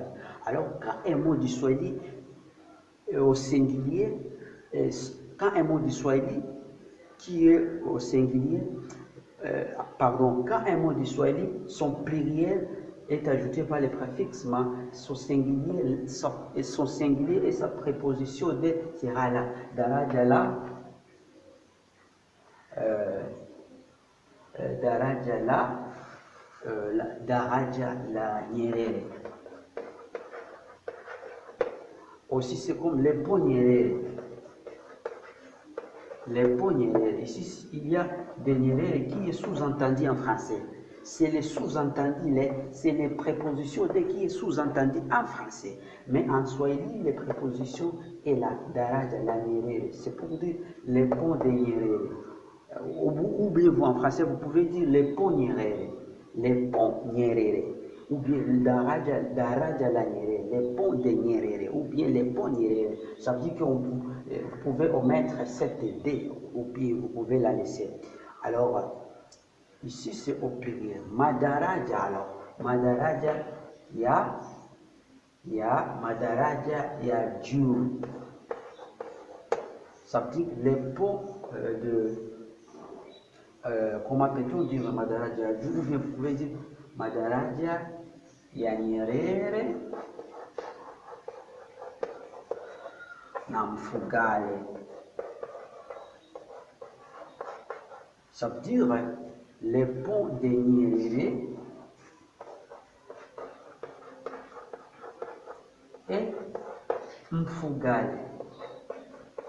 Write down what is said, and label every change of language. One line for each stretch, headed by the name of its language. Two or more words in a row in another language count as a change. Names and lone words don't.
French: Alors, quand un mot du swahili est au singulier, quand un mot du swahili qui est au singulier, quand un mot du swahili, son pluriel est ajouté par le préfixe ma, son singulier et sa préposition de sera là.
Swahili: Daraja là. Daraja la, daraja la nyerere.
French: Aussi c'est comme les ponts nyerere. Les ponts nyerere. Ici il y a des nyerere qui est sous-entendu en français. C'est les sous-entendus, c'est les prépositions de qui est sous-entendu en français. Mais en swahili, les prépositions est là.
Swahili: Daraja la nyerere.
French: C'est pour dire les ponts de nyerere. Ou bien vous en français, vous pouvez dire les ponts nyerere, les ponts nyerere, ou bien
Swahili: daraja la nyerere,
French: les ponts de nyerere, ou bien les ponts nyerere. Ça veut dire que vous pouvez omettre cette D, ou bien vous pouvez la laisser. Alors, ici c'est au pluriel.
Swahili: Madaraja, alors, madaraja, ya madaraja, ya jur.
French: Ça veut dire les ponts comment peut-on dire madaraja ou bien vous pouvez dire
Swahili: madaraja ya nyerere na mfugale.
French: Ça veut dire les ponts de Nyerere et Mfugale.